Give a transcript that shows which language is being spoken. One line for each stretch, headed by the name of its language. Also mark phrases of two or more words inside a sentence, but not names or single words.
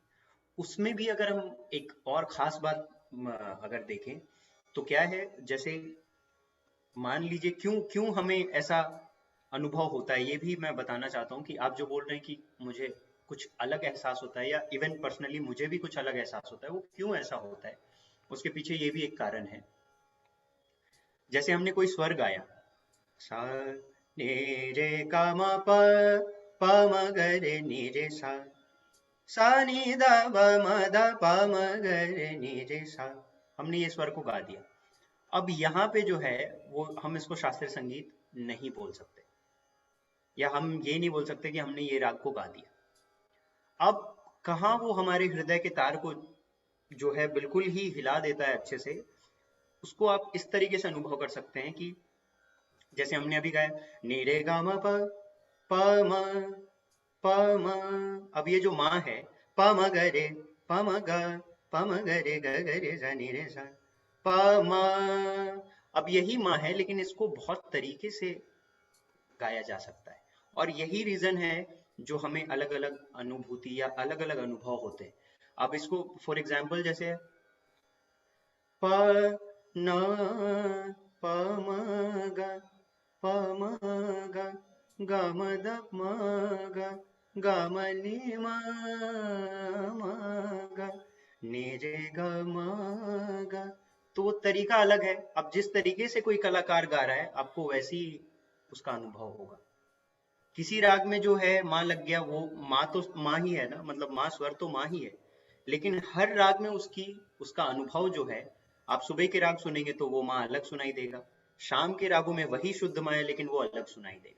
Hindi: उसमें भी अगर हम एक और खास बात अगर देखें, तो क्या है, जैसे मान लीजिए क्यों क्यों हमें ऐसा अनुभव होता है, ये भी मैं बताना चाहता हूँ कि आप जो बोल रहे हैं कि मुझे कुछ अलग एहसास होता है, या
English: even personally
Hindi: मुझे भी कुछ अलग एहसास होता है, वो क्यों ऐसा होता है, उसके पीछे ये भी एक कारण है। जैसे हमने कोई स्वर गाया, सा ने रे गा मा प म ग रे नि रे सा, सा नि दा ब म दा प म ग रे नि रे सा, हमने ये स्वर को गा दिया। अब यहाँ पे जो है वो हम इसको शास्त्रीय संगीत नहीं बोल सकते, या हम ये नहीं बोल सकते कि हमने ये राग को गा दिया। अब कहाँ वो हमारे हृदय के तार को जो है बिल्कुल ही हिला देता है अच्छे से, उसको आप इस तरीके से अनुभव कर सकते हैं कि जैसे हमने अभी गाया नी रे गा म प म प म, अब ये जो माँ है प म ग रे प म ग प म ग रे ग ग रे सा नी रे सा प म, अब यही माँ है लेकिन इसको बहुत तरीके से गाया जा सकता है। और यही रीजन है जो हमें अलग अलग अनुभूति या अलग अलग अनुभव होते हैं। अब इसको
English: for example
Hindi: जैसे प न प म ग प म ग ग म द म ग ग म नि म म ग नि रे ग म ग, तो वो तरीका अलग है। अब जिस तरीके से कोई कलाकार गा रहा है आपको वैसी ही उसका अनुभव होगा। किसी राग में जो है माँ लग गया, वो माँ तो माँ ही है ना, मतलब माँ स्वर तो माँ ही है, लेकिन हर राग में उसका अनुभव जो है, आप सुबह के राग सुनेंगे तो वो माँ अलग सुनाई देगा, शाम के रागों में वही शुद्ध माँ है लेकिन वो अलग सुनाई देगा।